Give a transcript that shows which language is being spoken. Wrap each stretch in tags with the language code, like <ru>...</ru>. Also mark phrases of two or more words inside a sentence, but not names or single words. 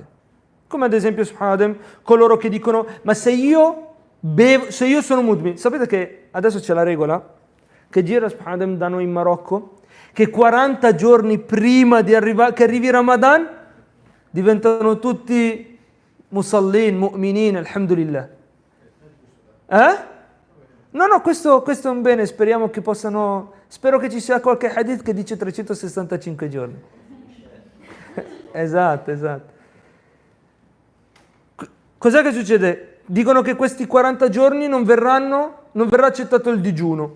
<it>Come ad esempio, coloro che dicono: ma se io sono mudmin, sapete che adesso c'è la regola che gira da noi in Marocco, che 40 giorni prima che arrivi Ramadan diventano tutti</it> <ar>مصلين، مؤمنين، الحمد لله.</ar> <it>No, questo è un bene, spero che ci sia qualche hadith che dice 365 giorni. Esatto. Cos'è che succede? Dicono che questi 40 giorni non verrà accettato il digiuno.</it>